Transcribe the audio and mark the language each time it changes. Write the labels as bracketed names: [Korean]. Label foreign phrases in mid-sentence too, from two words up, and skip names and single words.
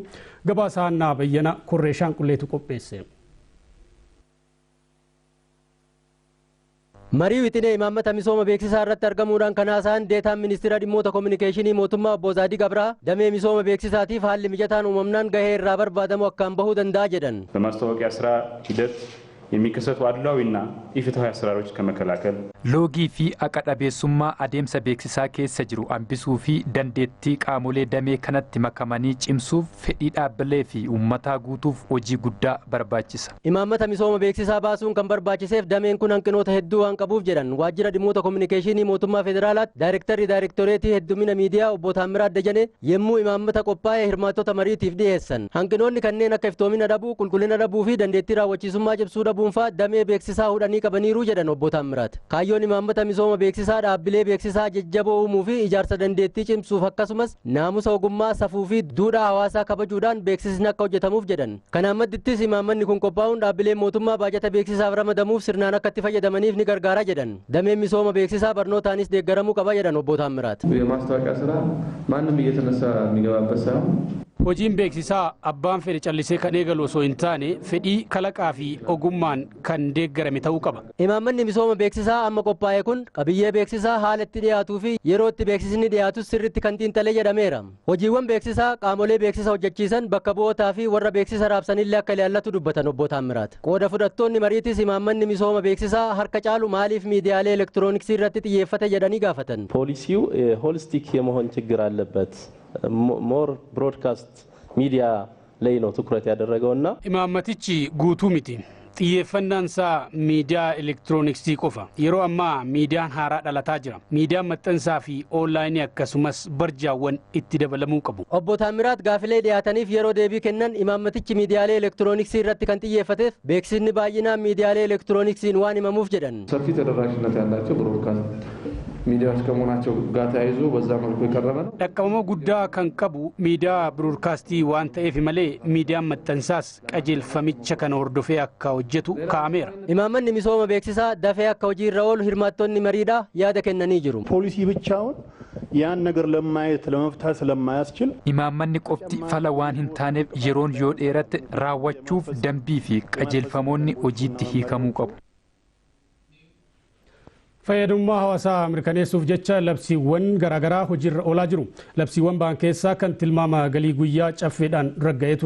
[Oromo] Gabaasa Hannaa Bayyana Korreeshaan Qulleetu qopheesse. Marii wixinee imaammata misooma beeksisaa irratti argamuudhaan kan haasa'an deetaan ministeera dhimmoota kominikeeshinii mootummaa obbo Zaadiq Abraa damee misooma beeksisaatiif haalli mijataan uumamnaan gahee irraa barbaadamu akkaan bahuu danda'a jedhan. [Amharic] በማስታወቂያ ስራ ሂደት የሚከሰቱ አድሏዊና ኢፍትሐዊ አሰራሮች ከመከላከል [Oromo] loogii fi aqqaaba'iisummaa adeemsa beeksisaa keessa jiru ambisuu fi dandeettii qaamolee damee kanaatti makamanii cimsuuf faayidaa dabalee fi uummataa gutuuf hojii guddaa barbaachisa imaammata misooma beeksisaa baasuun kan barbaachiseef dameen kun hanqinoota hedduu hanqaabuuf jedhan waajjira dhimmoota kominikeeshinii mootummaa federaalaatti daayirektoreetii hedduminaa miidiyaa obbo Taamiraat Dajjanee yeroo imaammata qophaa'e hirmaattota mariitiif dhiyeessan hanqinoonni kanneen akka iftoomina dhabuu qulqullina dhabuu fi dandeettii raawwachiisummaa cimsuu dhabuunfaa damee beeksisaa hudhanii qabaniiru jedhan obbo Taamiraat. Kaayyoon imaammata misooma beeksisaa dhaabbilee beeksisaa jajjaboo uumuu fi ijaarsa dandeettii cimsuuf akkasumas naamusa ogummaa safuu fi duudhaa hawaasaa kabajuudhaan beeksisni akka hojjetamuuf jedhan. Kanaan maddittis imaammanni kun qophaa'uun dhaabbileen mootummaa baajata beeksisaaf ramadamuuf sirnaan akka itti fayyadamaniif ni gargaara jedhan. Dameen misooma beeksisaa barnootaanis deeggaramuu qaba jedhan obbo Taamiraat. [Amharic] የማስታወቂያ ስራ ማንም እየተነሳ የሚገባበት ሳይሆን [Oromo] hojiin beeksisaa abbaan fedhe callisee kan eegalu osoo hin taane fedhii kalaqaa fi ogummaan kan deeggarame ta'uu qaba. Imaammanni misooma beeksisaa amma qophaa'e kun qabiyyee beeksisaa haala itti dhiyaatuu fi yeroo itti beeksisni dhiyaatus sirriitti kan xiinxalee jedhameera. Hojiiwwan beeksisaa qaamolee beeksisa hojjechiisan bakka bu'ootaa fi warra beeksisa raabsanillee akka ilaallatu dubbatan obbo Taamiraat. Qooda fudhattoonni mariitis imaammanni misooma beeksisaa harka caalu maaliif miidiyaalee elektirooniksii irratti xiyyeeffate jedhanii gaafatan. [Amharic] ፖሊሲው ሆሊስቲክ የመሆን ችግር አለበት። [English] more broadcast media [Amharic] ላይ ነው ትኩረት ያደረገውና [Oromo] imaammatichi guutuu miti xiyyeeffannaan isaa miidiyaa elektirooniksii qofa. Yeroo ammaa miidiyaan haaraa dhalataa jira. Miidiyaan maxxansaa fi oonlaayinii akkasumas barjaawwan itti dabalamuu qabu. Obbo Taamiraat gaafilee dhiyaataniif yeroo deebii kennan imaammatichi miidiyaalee elektirooniksii irratti kan xiyyeeffateef beeksisni baay'inaan miidiyaalee elektirooniksiin waan himamuuf jedhan. [Amharic] ሰፊ ተደራሽነት ያላቸው ብሮድካስት ሚዲያዎች ከመሆናቸው ጋር ተያይዞ በዛ መልኩ የቀረበ ነው። [Oromo] dhaqqabama guddaa kan qabu miidiyaa biroodkaastii waan ta'eef malee miidiyaan maxxansaas qajeelfamicha kana hordofee akka hojjetu kaa'ameera. Imaammanni misooma beeksisaa dafee akka hojii irra oolu hirmaattonni mariidhaa yaada kennanii jiru. [Amharic] ፖሊሲ ብቻውን ያን ነገር ለማየት ለመፍታት ስለማያስችል [Oromo] imaammanni qofti fala waan hin taaneef yeroon yoo dheeratte raawwachuuf dambii fi qajeelfamoonni hojiitti hiikamuu qabu. fayyadummaa hawaasaa mirkaneessuuf jecha labsiiwwan garaagaraa hojiirra oolaa jiru. Labsiiwwan ba'an keessaa kan tilmaama galii guyyaa caffeedhaan ragga'ee ture.